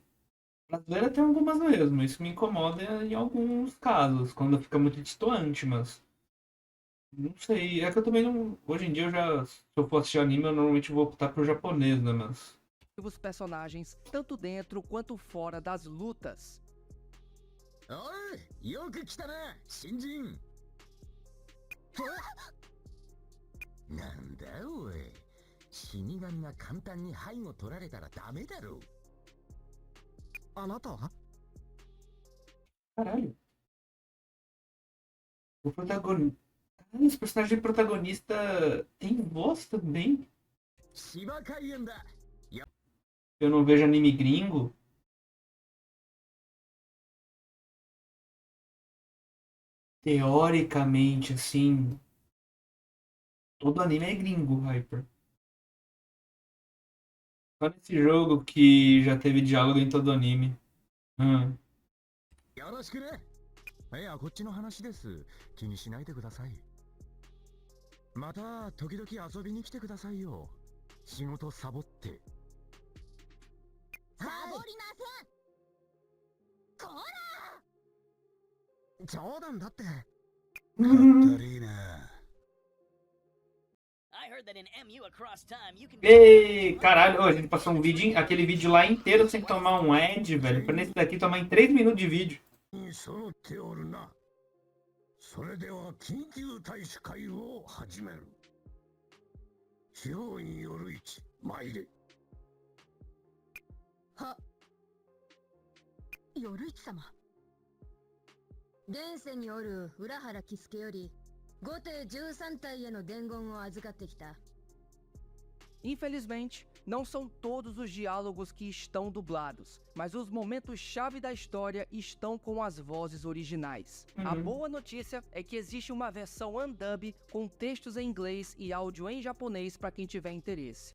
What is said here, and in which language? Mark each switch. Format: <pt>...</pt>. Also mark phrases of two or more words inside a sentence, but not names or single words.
<pt>Brasileira tem algumas mesmo. Isso me incomoda em alguns casos, quando fica muito distoante, mas. Não sei. É que eu também não. Hoje em dia eu já. Se eu for assistir anime, eu normalmente vou optar pro japonês, né? Mas. personagens, tanto dentro quanto fora das lutas.</pt> <ja>おい、よく来たな、新人。なんだおい、死神が簡単に背後取られたらダメだろ。あなたは</ja> <pt>Caralho. O protagonista. Esse personagem protagonista tem voz também.</pt> <ja>芝海園だ。</ja> <pt>Eu não vejo anime gringo. Teoricamente, assim. Todo anime é gringo, Hyper. Só nesse jogo que já teve diálogo em todo anime. Hum.</pt> <ja>よろしくね。いや、こっちの話です。気にしないでください。また、時々遊びに来てくださいよ。仕事サボって。サボりません。こ冗談だって。かったりーな。</ja> <en>I heard that in MU across time you can</en> <pt>Ei, caralho, ô, a gente passou um vídeo, aquele vídeo lá inteiro sem tomar um ad, velho. Pra nesse daqui tomar em 3 minutos de vídeo.</pt> <ja>揃っておるな。それでは緊急大使会を始める。地方院夜市参れ。は、夜市様。現世におる浦原喜助より後手13体への伝言を預かってきた。</ja> <pt>Infelizmente, não são todos os diálogos que estão dublados, mas os momentos-chave da história estão com as vozes originais. A boa notícia é que existe uma versão undub com textos em inglês e áudio em japonês para quem tiver interesse.</pt>